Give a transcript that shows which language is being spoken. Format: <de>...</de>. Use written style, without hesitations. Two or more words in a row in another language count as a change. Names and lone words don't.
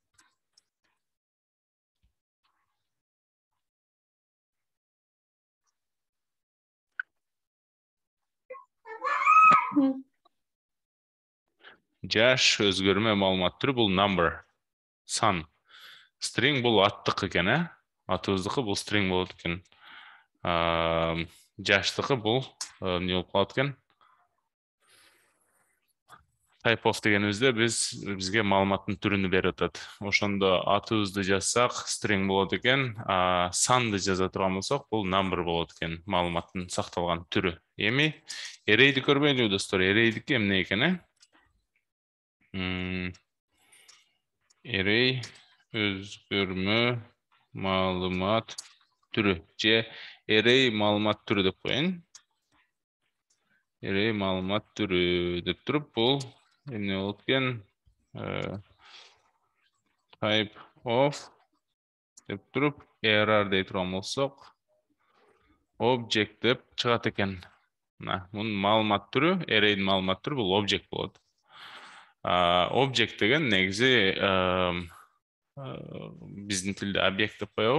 <ky>Жаш өзгөрмө маалымат түрү бул number, сан. String бул аттык экен, атыбыздыкы бул string болот экен. Жаштыкы бул эмне болуп калат экен?</ky> <en>Type of</en> <ky>дегенибизде бизге маалыматтын түрүнү берип атат. Ошондо атыбызды жазсак string болот экен, санды жаза турган болсок бул number болот экен, маалыматтын сакталган түрү. Эми array'ди көрбөйлүбү достор? Array'дики эмне экен, Array өзгөрмө маалымат түрү же array маалымат түрү деп коеюн. Array маалымат түрү деп туруп бул эмне болот экен?</ky> <en>Type of</en> <ky>деп туруп error дей турган болсок object деп чыгат экен. Мунун маалымат түрү, array'дин маалымат түрү бул object болот. Object деген негизи биздин тилде объект деп коебу.</ky>